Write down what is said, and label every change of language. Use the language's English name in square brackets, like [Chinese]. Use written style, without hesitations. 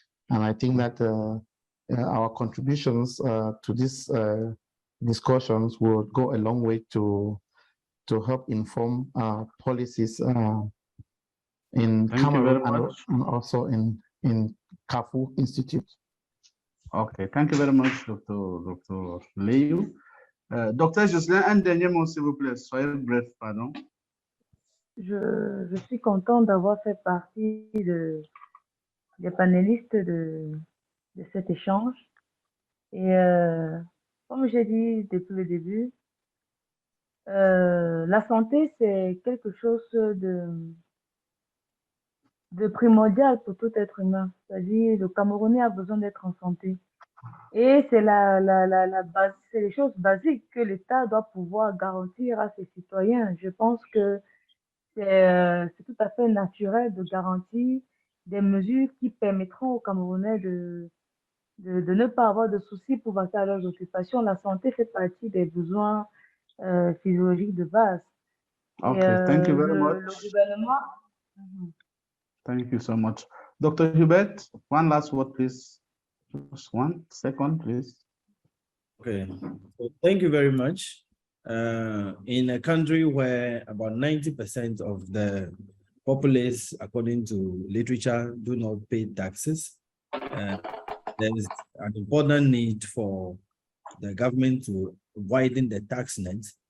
[English] And I think that our contributions to these discussions will go a long way to help inform policies in Cameroon and also in CAFU Institute. Okay, thank you very much, Dr. Liu. [French] Docteur Jocelyn, un dernier mot, s'il vous plaît. Soyez bref, pardon. Je suis contente d'avoir fait partie des panélistes de cet échange. Et comme j'ai dit depuis le début, la santé, c'est quelque chose de primordial pour tout être humain. C'est-à-dire, le Camerounais a besoin d'être en santé. Et c'est base, c'est les choses basiques que l'État doit pouvoir garantir à ses citoyens. Je pense que c'est tout à fait naturel de garantir des mesures qui permettront aux Camerounais de ne pas avoir de soucis pour passer à leurs occupations. La santé fait partie des besoins physiologiques de base. [English] Okay, thank you very much. [French] Le gouvernement... [English] Thank you so much. Dr. Hubert, one last word, please. Just 1 second, please. Okay, so thank you very much. In a country where about 90% of the populace, according to literature, do not pay taxes, there is an important need for the government to widen the tax net.